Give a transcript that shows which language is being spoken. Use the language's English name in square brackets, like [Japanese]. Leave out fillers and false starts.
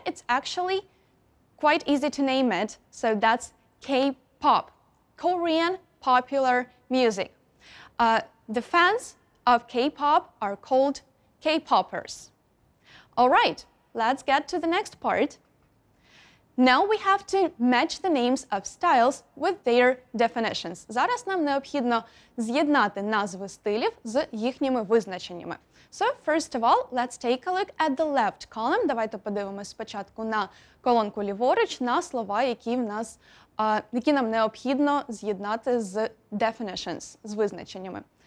[English] It's actually quite easy to name it, so that's K-pop, Korean popular music. The fans of K-pop are called K-poppers. All right, let's get to the next part. Now we have to match the names of styles with their definitions. [Ukrainian] Зараз нам необхідно з'єднати назви стилів з їхніми визначеннями. [English] So, first of all, let's take a look at the left column. [Ukrainian] Давайте подивимось спочатку на колонку ліворуч, на слова, які нам необхідно з'єднати з definitions, з визначеннями.